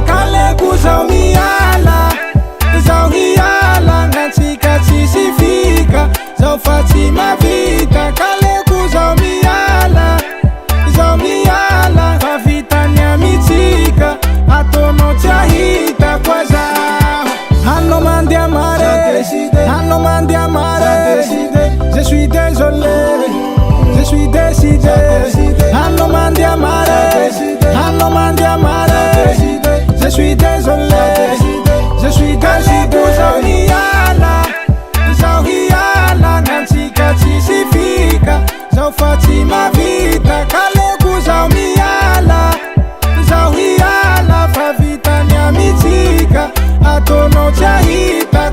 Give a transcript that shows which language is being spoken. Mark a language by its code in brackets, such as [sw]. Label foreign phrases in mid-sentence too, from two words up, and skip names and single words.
[mg] Kaleko zaho miala, zaho hiala, gnatsika tsisy fika, zaho fa tsy mavita. Kaleko zaho miala, zaho miala, fa vitany amitsika, ataonao tsy ahita koa zaho. Hanao mandeha mare, hanao mandeha mare, [fr] je suis désolé, je suis décidé. [mg] Hanao mandeha mare, hanao mandeha mare, [fr] je suis désolé, je suis décidé. [mg] Zaho hiala, zaho hiala, gnatsika tsisy fika, zaho fa tsy mavita. Kaleko zaho miala, zaho hiala, fa vitany amitsika, ataonao tsy ahita.